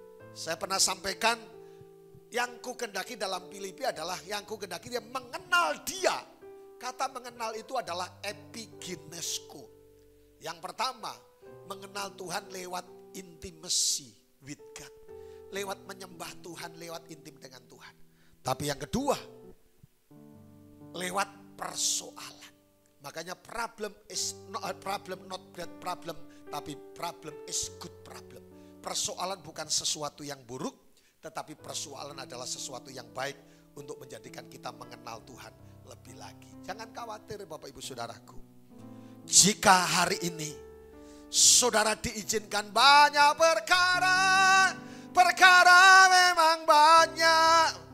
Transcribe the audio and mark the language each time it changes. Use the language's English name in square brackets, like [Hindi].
[Indonesian] Saya pernah sampaikan, yang ku kendaki dalam Filipi adalah yang ku kendaki dia mengenal dia. Kata mengenal itu adalah epigenesko. Yang pertama, mengenal Tuhan lewat [English] intimacy with God. [Indonesian] Lewat menyembah Tuhan, lewat intim dengan Tuhan. Tapi yang kedua, lewat persoalan. Makanya [English] problem is not bad problem, [Indonesian] tapi [English] problem is good problem. [Indonesian] Persoalan bukan sesuatu yang buruk, tetapi persoalan adalah sesuatu yang baik untuk menjadikan kita mengenal Tuhan lebih lagi. Jangan khawatir Bapak Ibu Saudaraku. Jika hari ini saudara diizinkan banyak perkara memang banyak.